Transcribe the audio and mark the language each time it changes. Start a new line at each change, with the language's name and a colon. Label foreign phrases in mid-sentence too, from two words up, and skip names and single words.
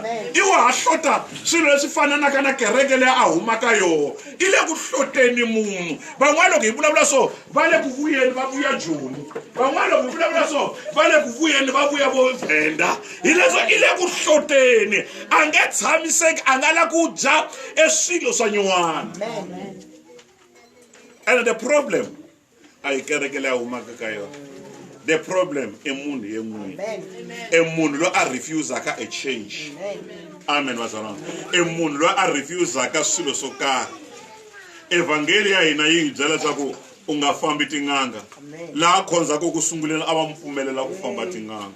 Tsonga: I wa ha hlota swilo leswi fananaka na kereke leyi a humaka yona i le ku hloteni munhu. Van'wana loko hi vulavula so va le ku vuyeni va vuya Joni. Van'wana loko hi vulavula so va le ku vuyeni va vuya vo Venda. Hi leswo i le ku hloteni a nge tshamiseki a nga la ku dya e swilo swa nyuwana.
English: And the problem
Tsonga: a hi kereke leyi a humaka ka yona.
English: The problem
Tsonga: e munhu yem'wini e munhu loyi a refusaka a change. Amen vazalwana. E munhu loyi a refusaka swilo swo karhi. Evhangeli ya hina yi hi byela leswaku u nga fambi tin'anga laha khonzaka ku sunguleni a va mi pfumelela ku famba tin'anga.